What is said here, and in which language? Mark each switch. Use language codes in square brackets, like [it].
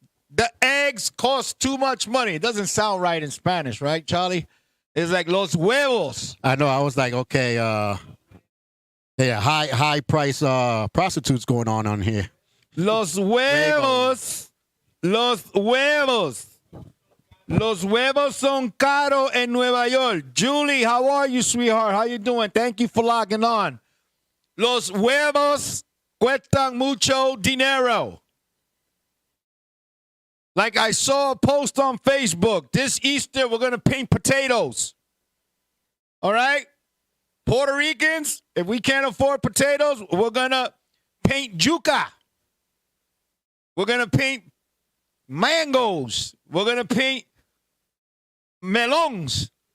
[en] The eggs cost too much money. It doesn't sound right in Spanish, right, Charlie? It's like [es] los huevos. [en] I know. I was like, okay, high price prostitutes going on here. [es] Los huevos. Los huevos son caros en Nueva York. [en] Julie, how are you, sweetheart? How you doing? Thank you for logging on. [es] Los huevos cuestan mucho dinero. [en] Like I saw a post on Facebook. This Easter, we're going to paint potatoes. All right? Puerto Ricans, if we can't afford potatoes, we're going to paint yuca. We're going to paint mangoes. We're going to paint melons.